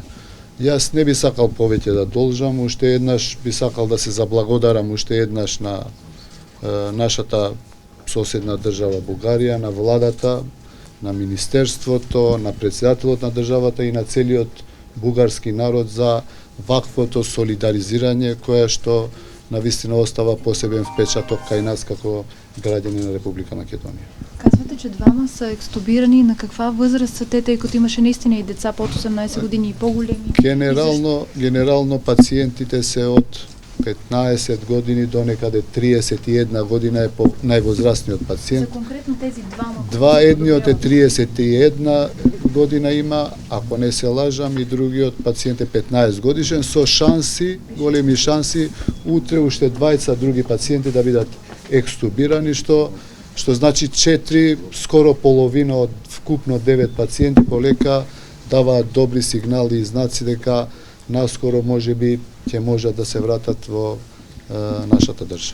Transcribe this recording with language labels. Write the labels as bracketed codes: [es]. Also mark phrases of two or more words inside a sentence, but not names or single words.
[mk] Јас не би сакал повеќе да должам, уште еднаш би сакал да се заблагодарам уште еднаш на нашата соседна држава Бугарија, на владата, на министерството, на претседателот на државата и на целиот бугарски народ за ваквото солидаризирање кое што навистина остава посебен впечаток кај нас како граѓани на Република Македонија. [bg] Казвате, че двама са екстубирани. На каква възраст са те, тъй като имаше наистина и деца под 18 години и по-големи? [mk] Генерално пациентите се од 15 години до некаде 31 година е највозрастниот пациент. [bg] За конкретно тези двама? [mk] Едниот е 31 година има, ако не се лажам, и другиот пациент е 15 годишен, со шанси, големи шанси, утре уште 20 други пациенти да бидат екстубирани, што значи 4, скоро половина од вкупно 9 пациенти полека даваат добри сигнали и знаци дека наскоро можеби ќе можат да се вратат во нашата држава.